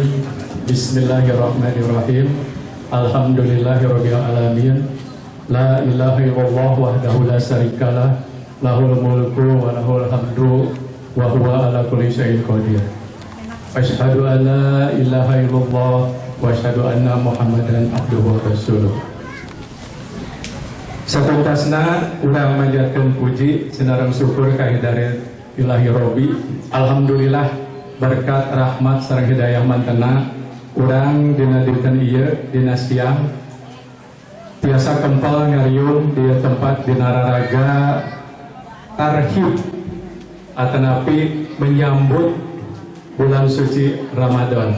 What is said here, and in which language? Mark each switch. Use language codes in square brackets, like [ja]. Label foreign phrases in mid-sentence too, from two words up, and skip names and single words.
[ar] بسم الله الرحمن الرحيم الحمد لله رب العالمين. لا إله إلا الله وحده لا شريك له. له الملك وله الحمد وهو على كل شيء قدير. أشهد أن لا إله إلا الله وأشهد أن محمدا عبده ورسوله. [su] Satuntasna urang manjatkeun puji sinareng syukur ka hidayah Ilahi Robbi. Alhamdulillah berkat rahmat sareng hidayah mantena urang dina dinten ieu dina siang tiasa kempal ngariung di tempat dina raraga tarhib atanapi [id] menyambut bulan suci [su] Ramadan.